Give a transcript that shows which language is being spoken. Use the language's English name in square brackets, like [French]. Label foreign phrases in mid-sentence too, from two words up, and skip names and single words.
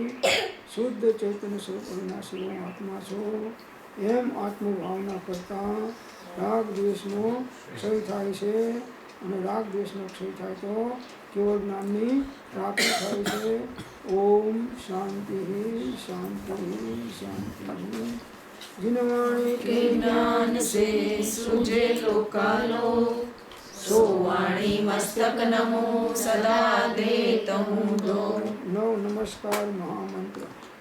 [Gujarati] શુદ્ધ ચૈતન્ય સ્વરૂપ અવિનાશી હું આત્મા છું. એમ આત્મભાવના કરતા રાગ દ્વેષનો ક્ષય થાય છે. અને રાગ દ્વેષનો ક્ષય થાય તો કેવળ જ્ઞાનની પ્રાપ્તિ થાય છે. [Sanskrit] ॐ शान्तिः शान्तिः शान्तिः. [Hindi] जिनवाणी के ज्ञान से सृजे लोकालो सोवाणी मस्तक नमो सदा दे तमुदो. नव नमस्कार महामंत्र.